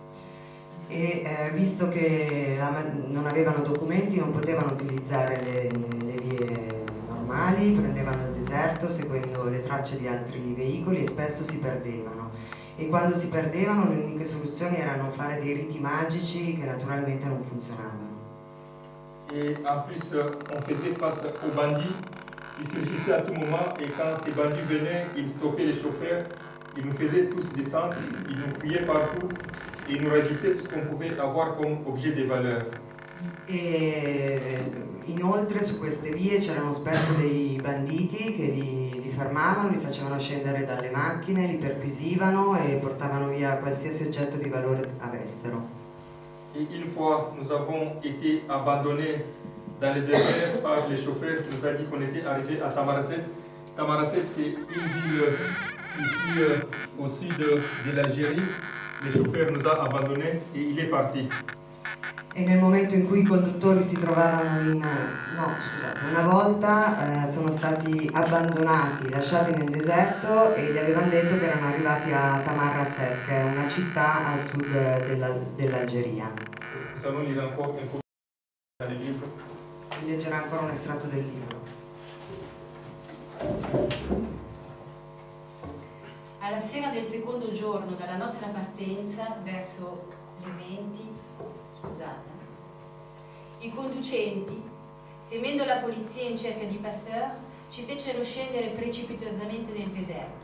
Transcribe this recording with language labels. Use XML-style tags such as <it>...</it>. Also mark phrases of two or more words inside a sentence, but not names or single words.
<it>E visto che non avevano documenti non potevano utilizzare le vie normali, prendevano il deserto seguendo le tracce di altri veicoli e spesso si perdevano. E quando si perdevano le uniche soluzioni erano fare dei riti magici che naturalmente non funzionavano.</it> <fr>Et en plus, on faisait face aux bandits qui surgissaient à tout moment, et quand ces bandits venaient, ils stoppaient les chauffeurs, ils nous faisaient tous descendre, ils nous fouillaient partout, et ils nous ravissaient tout ce qu'on pouvait avoir comme objet de valeur.</fr> <it>E inoltre su queste vie c'erano spesso dei banditi che li fermavano, li facevano scendere dalle macchine, li perquisivano e portavano via qualsiasi oggetto di valore avessero.</it> <fr>Et une fois, nous avons été abandonnés dans le désert par les chauffeurs qui nous a dit qu'on était arrivés à Tamaracet. Tamaracet, c'est une ville ici au sud de l'Algérie. Le chauffeur nous a abandonnés et il est parti.</fr> <it>E nel momento in cui i conduttori si trovavano nel una volta sono stati abbandonati, lasciati nel deserto e gli avevano detto che erano arrivati a Tamarrasset, che è una città a sud dell'Algeria.</it> <fr>Nous allons lire encore un peu dans le livre.</fr> <it>Leggerò ancora un estratto del libro. Alla sera del secondo giorno dalla nostra partenza, verso le 20, i conducenti, temendo la polizia in cerca di passeur, ci fecero scendere precipitosamente nel deserto.</it>